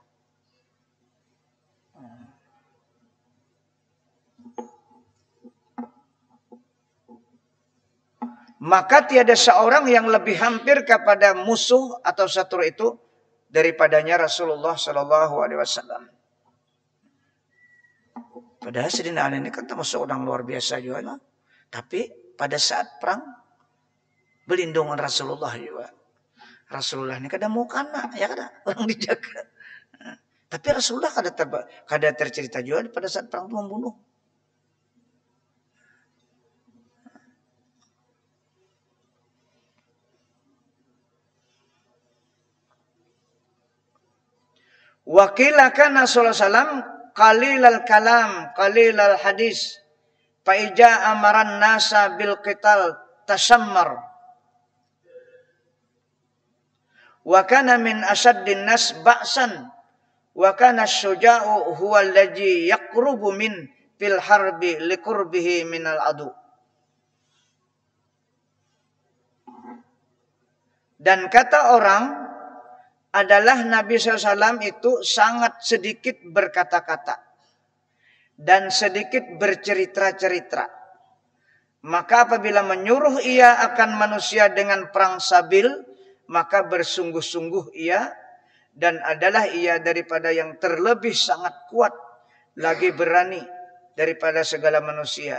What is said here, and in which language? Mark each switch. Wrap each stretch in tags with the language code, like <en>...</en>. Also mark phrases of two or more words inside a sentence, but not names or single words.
<id>Maka tiada seorang yang lebih hampir kepada musuh atau satu itu daripadanya Rasulullah</id> <ar>صلى الله عليه وسلم.</ar> <id>Padahal Sayyidina Ali ini kan termasuk orang luar biasa juga, no? Tapi pada saat perang berlindungan Rasulullah juga.</id> <bjn>Rasulullah ini kadang mau kana, ya kada orang dijaga.</bjn> <id>Tapi Rasulullah kada tercerita juga pada saat perang itu membunuh.</id> <ar>وقيل كان صلى الله عليه وسلم قليل الكلام قليل الحديث. فإذا أمر الناس بالقتال تشمر. وكان من أشد الناس بأسا. وكان الشجاع هو الذي يقرب من في الحرب لقربه من العدو.</ar> <id>Dan kata orang adalah Nabi SAW itu sangat sedikit berkata-kata dan sedikit bercerita-cerita. Maka apabila menyuruh ia akan manusia dengan perang sabil, maka bersungguh-sungguh ia, dan adalah ia daripada yang terlebih sangat kuat, lagi berani daripada segala manusia.</id>